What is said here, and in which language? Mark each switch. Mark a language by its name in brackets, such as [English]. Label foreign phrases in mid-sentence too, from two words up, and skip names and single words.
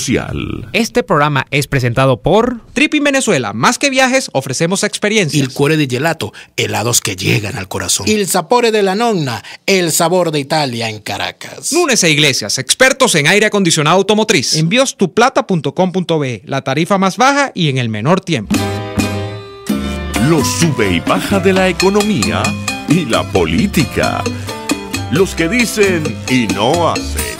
[Spanish] social. Este programa es presentado por Tripping Venezuela. Más que viajes, ofrecemos experiencias. [Italian] Il cuore di gelato, [Spanish] helados que llegan al corazón. [Italian] Il sapore della nonna, [Spanish] el sabor de Italia en Caracas. Nunes e Iglesias, expertos en aire acondicionado automotriz. Enviostuplata.com.be, la tarifa más baja y en el menor tiempo. Los sube y baja de la economía y la política. Los que dicen y no hacen.